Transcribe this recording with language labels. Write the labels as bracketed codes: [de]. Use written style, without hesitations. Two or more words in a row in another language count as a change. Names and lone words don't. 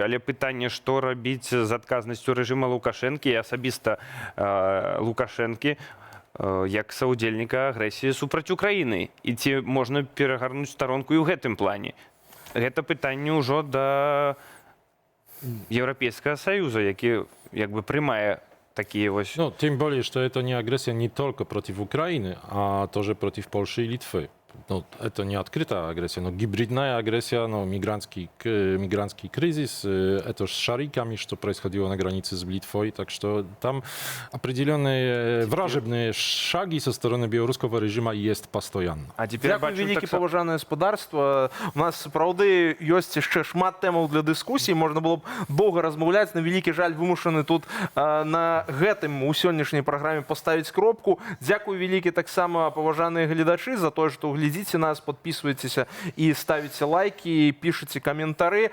[be] Але пытанне, што рабіць з адказнасцю рэжыма Лукашэнкі і асабіста Лукашэнкі як саўдзельніка агрэсіі супраць Украіны. І ці можна перагарнуць старонку і ў гэтым плане? Гэта пытанне ўжо да Еўрапейскага Саюза, які як бы прымае [ru] такие вот... Ну, тем более, что это не агрессия не только против Украины, а тоже против Польши и Литвы. Ну, это не открытая агрессия, но гибридная агрессия, ну, мигрантский кризис, это с шариками, что происходило на границе с Литвой, так что там определенные вражебные шаги со стороны белорусского режима есть постоянно. А теперь [be] Дякую, вялікі паважанае гаспадарства. У нас сапраўды ёсць яшчэ шмат тэмаў для дыскусіі, можна было б доўга размаўляць, на вялікі жаль вымушаны тут на гэтым у сённяшняй праграме паставіць кропку. Дзякую вялікі таксама паважаныя гледачы за тое, што глядзіце нас, подписывайтеся і ставіце лайки, пішыце каментары.